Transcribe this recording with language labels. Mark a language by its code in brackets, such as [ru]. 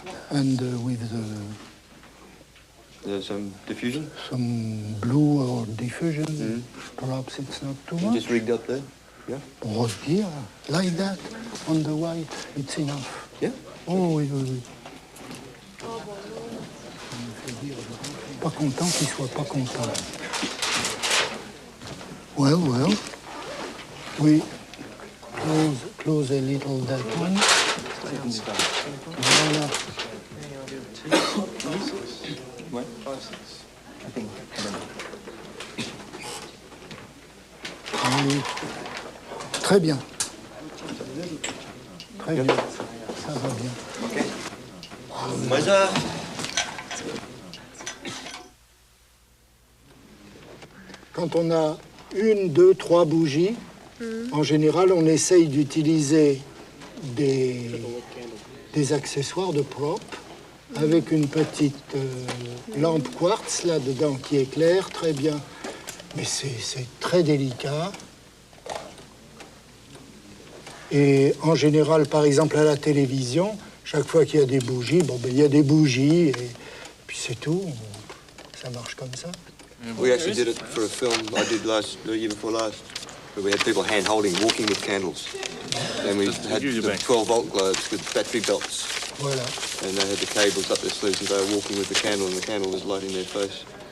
[en] And with some diffusion? Some blue or diffusion. Perhaps it's not too much. Just rigged up there? Yeah. Oh, here, like that, on the white, it's enough. Yeah. [fr] Oh, oui. Pas content qu'il soit pas content. [en] Well. We close a little that one. [fr] Voilà. Allez. Très bien. Très bien. Ça va bien. [en] Okay. Measure. [fr] Quand on a 1, 2, 3 bougies, en général, on essaye d'utiliser des accessoires de prop avec une petite lampe quartz là-dedans qui éclaire très bien. Mais c'est très délicat. Et en général, par exemple, à la télévision, chaque fois qu'il y a des bougies, il y a des bougies et puis c'est tout. Ça marche comme ça. [en] We actually did it for a film I did the year before last, where we had people hand-holding, walking with candles. And we had the 12-volt globes with battery belts. [fr] Voilà. [en] And they had the cables up their sleeves and they were walking with the candle and the candle was lighting their face.